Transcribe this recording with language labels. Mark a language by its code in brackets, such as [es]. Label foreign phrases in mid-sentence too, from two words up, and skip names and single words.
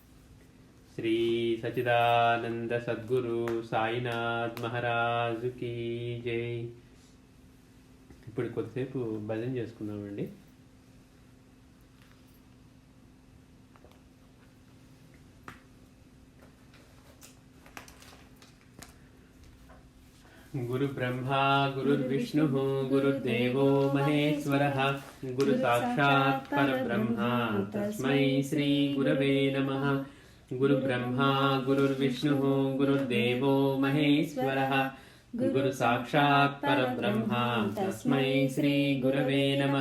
[te] శ్రీ సచిదానంద సద్గురు సాయినాథ్ మహారాజుకి జై. ఇప్పుడు కొద్దిసేపు భజన చేసుకుందామండి. [sa] గురు బ్రహ్మ గురుర్విష్ణు గురుర్దేవో మహేశ్వరః గురు సాక్షాత్ పరబ్రహ్మ తస్మై శ్రీ గురవే నమః. గురు బ్రహ్మ గురుర్విష్ణు గురుర్దేవో మహేశ్వరః గురు సాక్షాత్ పరబ్రహ్మ తస్మై శ్రీ గురవే నమః.